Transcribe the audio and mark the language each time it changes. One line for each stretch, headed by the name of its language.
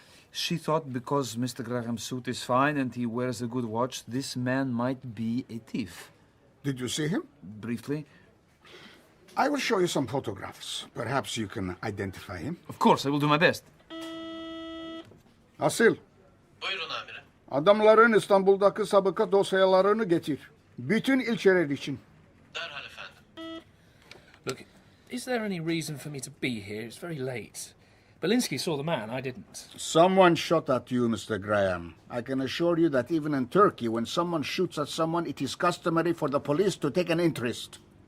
English: She thought because Mr. Graham's suit is fine and he wears a good watch, this man might be a thief. Did you see him? Briefly. I will show you some photographs. Perhaps you can identify him. Of course, I will do my best.
Turkish: Asil, Buyurun amirim. adamların İstanbul'daki sabıka dosyalarını getir. Bütün ilçeler için. Derhal efendim.
English: Look, is there any reason for me to be here? It's very late. Belinsky saw the man, I didn't. Someone shot at you, Mr. Graham. I can assure you that even in Turkey, when someone shoots at someone, it is customary for the police to take an interest.